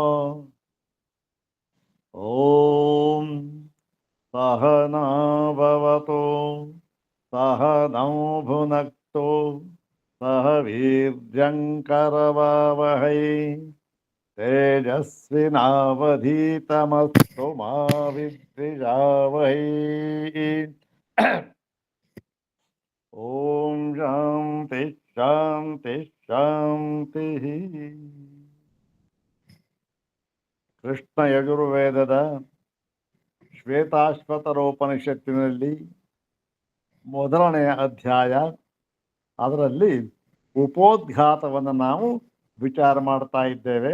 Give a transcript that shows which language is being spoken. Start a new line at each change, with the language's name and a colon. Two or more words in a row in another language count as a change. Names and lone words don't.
Sanskrit: ॐ सहना भवतु सहनौ भुनक्तु सह वीर्यङ्करवावहै तेजस्विनावधीतमस्तु मा विद्विषावहै। ॐ शान्ति शान्ति ಶಾಂತಿಃ.
Kannada: ಕೃಷ್ಣ ಯಜುರ್ವೇದದ ಶ್ವೇತಾಶ್ವತರೋಪನಿಷತ್ತಿನಲ್ಲಿ ಮೊದಲನೆಯ ಅಧ್ಯಾಯ, ಅದರಲ್ಲಿ ಉಪೋದ್ಘಾತವನ್ನು ನಾವು ವಿಚಾರ ಮಾಡ್ತಾ ಇದ್ದೇವೆ.